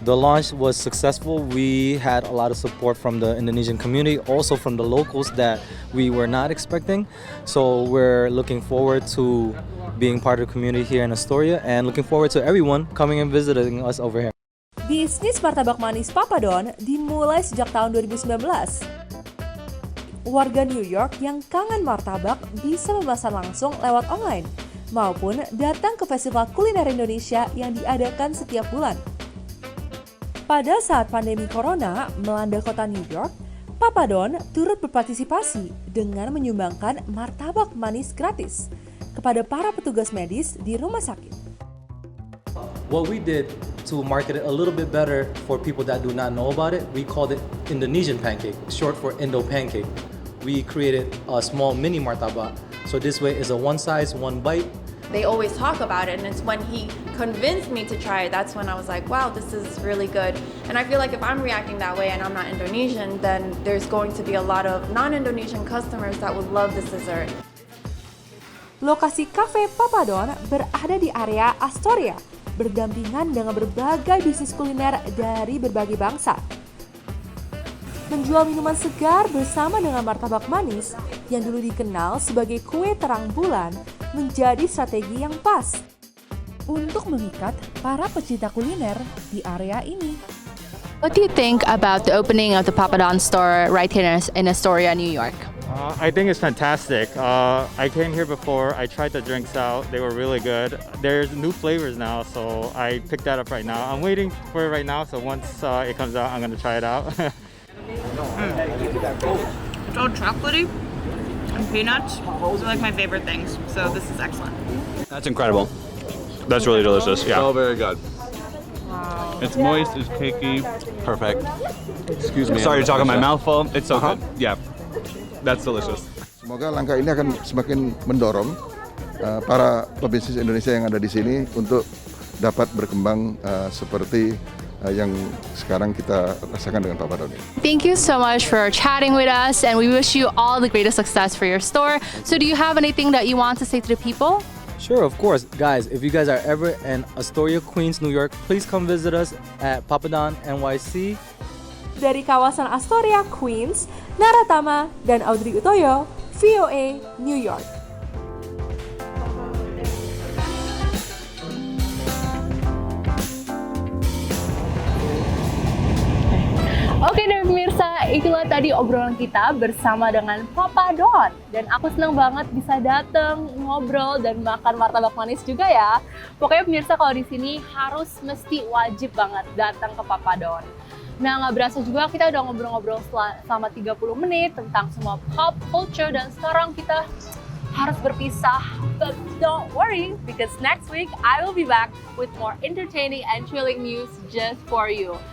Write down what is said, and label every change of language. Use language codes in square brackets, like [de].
[en] The launch was successful. We had a lot of support from the Indonesian community, also from the locals that we were not expecting. So we're looking forward to being part of the community here in Astoria and looking forward to everyone coming and visiting us over here. [id] Bisnis martabak manis Papa Don dimulai sejak tahun 2019. Warga New York yang kangen martabak bisa memesan langsung lewat online maupun datang ke festival kuliner Indonesia yang diadakan setiap bulan. Pada saat pandemi corona melanda kota New York, Papa Don turut berpartisipasi dengan menyumbangkan martabak manis gratis kepada para petugas medis di rumah sakit. [en] What we did to market it a little bit better for people that do not know about it, we called it Indonesian pancake, short for Indo pancake. We created a small mini martabak. So this way is a one size, one bite. They always talk about it, and it's when he convinced me to try it, that's when I was like, wow, this is really good. And I feel like if I'm reacting that way and I'm not Indonesian, then there's going to be a lot of non-Indonesian customers that would love this dessert. [id] Lokasi Cafe Papa Don berada di area Astoria, berdampingan dengan berbagai bisnis kuliner dari berbagai bangsa. Menjual minuman segar bersama dengan martabak manis yang dulu dikenal sebagai kue terang bulan menjadi strategi yang pas untuk memikat para pecinta kuliner di area ini. [en] What do you think about the opening of the Papa Don store right here in Astoria, New York? I think it's fantastic. I came here before. I tried the drinks out. They were really good. There's new flavors now, so I picked that up right now. I'm waiting for it right now, so once it comes out, I'm going to try it out. It's all chocolatey and peanuts. Those are like my favorite things, so this is excellent. That's incredible. That's really delicious. Yeah. So very good. Wow. It's moist, it's cakey. Perfect. Excuse me. Sorry to talk on my mouth full. It's so good. Yeah. That's delicious. [id] Semoga langkah ini akan semakin mendorong para pebisnis Indonesia yang ada di sini untuk dapat berkembang seperti yang sekarang kita rasakan dengan Papa Don. [en] Thank you so much for chatting with us, and we wish you all the greatest success for your store. So do you have anything that you want to say to the people? Sure, of course. Guys, if you guys are ever in Astoria, Queens, New York, please come visit us at Papa Don NYC. [id] Dari kawasan Astoria, Queens, Naratama dan Audrey Utoyo, VOA, New York. Oke deh pemirsa, itulah tadi obrolan kita bersama dengan Papa Don. Dan aku senang banget bisa datang, ngobrol, dan makan martabak manis juga ya. Pokoknya pemirsa kalau di sini harus mesti wajib banget datang ke Papa Don. Nah, nggak berasa juga kita udah ngobrol-ngobrol selama 30 menit tentang semua pop culture, dan sekarang kita harus berpisah. [en] But don't worry, because next week I will be back with more entertaining and thrilling news just for you.